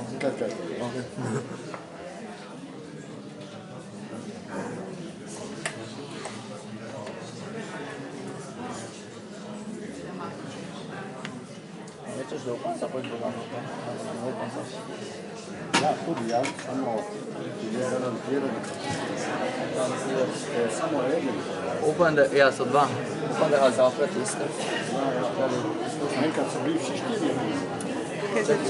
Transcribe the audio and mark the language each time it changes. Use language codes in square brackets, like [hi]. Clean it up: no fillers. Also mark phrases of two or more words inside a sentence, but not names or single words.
[it] Ok. Invece se lo pensa poi il programma. [sl] Ja, tudi ja, samo samo eden. Upam, da, ja, so dva. Upam, da ga zapret iste. Enkrat so bili vsi štirje.